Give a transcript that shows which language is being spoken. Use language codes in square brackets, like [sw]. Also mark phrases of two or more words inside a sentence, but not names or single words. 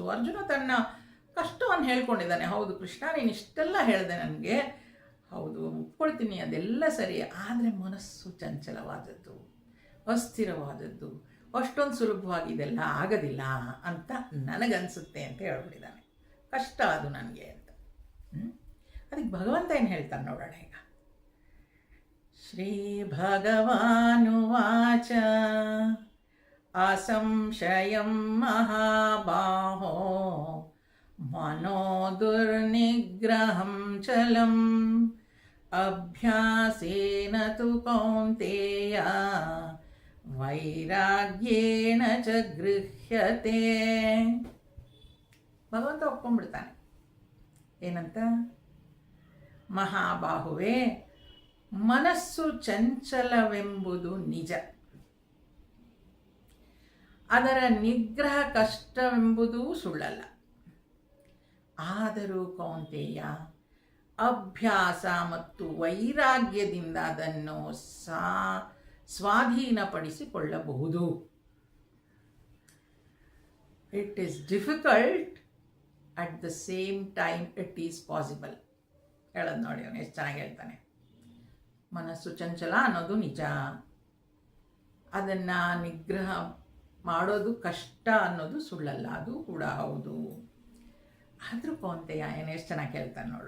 [kn] ಅರ್ಜುನ ತನ್ನ ಕಷ್ಟವನ್ನು ಹೇಳ್ಕೊಂಡಿದ್ದಾನೆ. ಹೌದು ಕೃಷ್ಣ, ನೀನು ಇಷ್ಟೆಲ್ಲ ಹೇಳಿದೆ ನನಗೆ, ಹೌದು ಒಪ್ಕೊಳ್ತೀನಿ, ಅದೆಲ್ಲ ಸರಿ. ಆದರೆ ಮನಸ್ಸು ಚಂಚಲವಾದದ್ದು, ಅಸ್ಥಿರವಾದದ್ದು, ಅಷ್ಟೊಂದು ಸುಲಭವಾಗಿ ಇದೆಲ್ಲ ಆಗೋದಿಲ್ಲ ಅಂತ ನನಗನ್ಸುತ್ತೆ ಅಂತ ಹೇಳ್ಬಿಟ್ಟಿದ್ದಾನೆ. ಕಷ್ಟ ಅದು ನನಗೆ ಅಂತ. ಅದಕ್ಕೆ ಭಗವಂತ ಏನು ಹೇಳ್ತಾನೆ ನೋಡೋಣ ಈಗ. [sa] ಶ್ರೀ ಭಗವಾನುವಾಚ ಅಸಂಶಯಂ ಮಹಾಬಾಹೋ ಮನೋ ದುರ್ನಿಗ್ರಹಂ ಚಲಂ ಅಭ್ಯಾಸೇನ ತು ಕೌಂತೇಯ ವೈರಾಗ್ಯೇಣ ಚ ಗೃಹ್ಯತೆ. [kn] ಭಗವಂತ ಒಪ್ಕೊಂಡ್ಬಿಡ್ತಾನೆ. ಏನಂತ? ಮಹಾಬಾಹುವೆ, ಮನಸ್ಸು ಚಂಚಲವೆಂಬುದು ನಿಜ, ಅದರ ನಿಗ್ರಹ ಕಷ್ಟವೆಂಬುದೂ ಸುಳ್ಳಲ್ಲ. ಆದರೂ ಕೌಂತೆಯ, ಅಭ್ಯಾಸ ಮತ್ತು ವೈರಾಗ್ಯದಿಂದ ಅದನ್ನು ಸ್ವಾಧೀನಪಡಿಸಿಕೊಳ್ಳಬಹುದು. [en] It is difficult, at the same time it is possible. [kn] ಹೇಳೋದು ನೋಡಿ, ಅವನು ಎಷ್ಟು ಚೆನ್ನಾಗಿ ಹೇಳ್ತಾನೆ. ಮನಸ್ಸು ಚಂಚಲ ಅನ್ನೋದು ನಿಜ, ಅದನ್ನು ನಿಗ್ರಹ ಮಾಡೋದು ಕಷ್ಟ ಅನ್ನೋದು ಸುಳ್ಳಲ್ಲ, ಅದು ಕೂಡ ಹೌದು. ಆದರೂ ಕೌಂತೆಯ ಏನು ಎಷ್ಟು ಚೆನ್ನಾಗಿ ಹೇಳ್ತಾನೆ ನೋಡು.